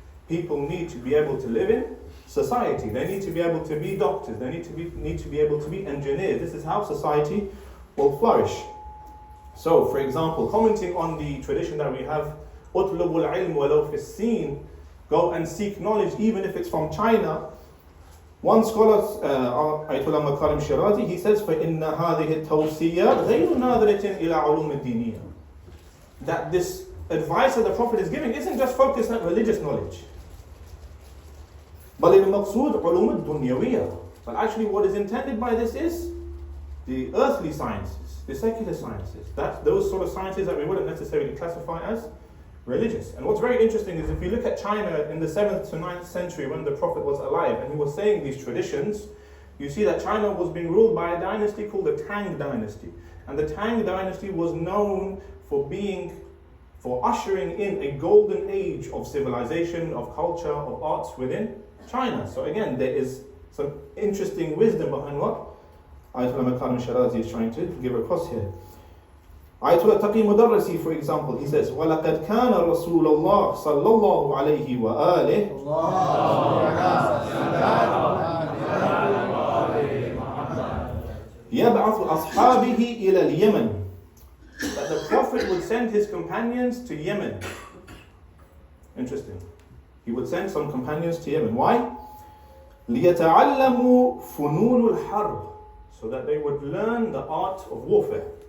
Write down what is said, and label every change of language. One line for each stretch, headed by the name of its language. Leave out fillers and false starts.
English: People need to be able to live in society. They need to be able to be doctors. They need to be able to be engineers. This is how society will flourish. So, for example, commenting on the tradition that we have,
Arabic: أُطْلُبُ الْعِلْمُ وَلَوْ فِي السِّينِ,
English: go and seek knowledge even if it's from China. One scholar, Ayatollah Makarim Shirazi, he says,
Arabic: فَإِنَّ هَذِهِ التَّوْصِيَّةِ غَيْرُ نَاظِرَةٍ إِلَىٰ عُلُومِ الدِّينِيَّةِ.
English: That this advice that the Prophet is giving isn't just focused on religious knowledge.
Arabic: بَلِ الْمَقْصُودُ عُلُومِ الدُّنْيَوِيَّةِ.
English: But actually what is intended by this is the earthly sciences, the secular sciences. That's those sort of sciences that we wouldn't necessarily classify as religious. And what's very interesting is if you look at China in the 7th to 9th century when the Prophet was alive and he was saying these traditions, you see that China was being ruled by a dynasty called the Tang dynasty. And the Tang dynasty was known for ushering in a golden age of civilization, of culture, of arts within China. So again, there is some interesting wisdom behind what Ayatollah Makarim Shirazi is trying to give across here. Ayatollah Taqi Mudarrisi, for example, he says,
Arabic: وَلَقَدْ كَانَ رَسُولَ اللَّهِ صَلَّى اللَّهُ عَلَيْهِ وَآلِهِ يَبْعَثُ أَصْحَابِهِ إِلَى الْيَمَنِ.
English: That the Prophet would send his companions to Yemen. Interesting. He would send some companions to Yemen. Why?
Arabic: لِيَتَعَلَّمُوا فُنُونُ الْحَرْبِ.
English: So that they would learn the art of warfare.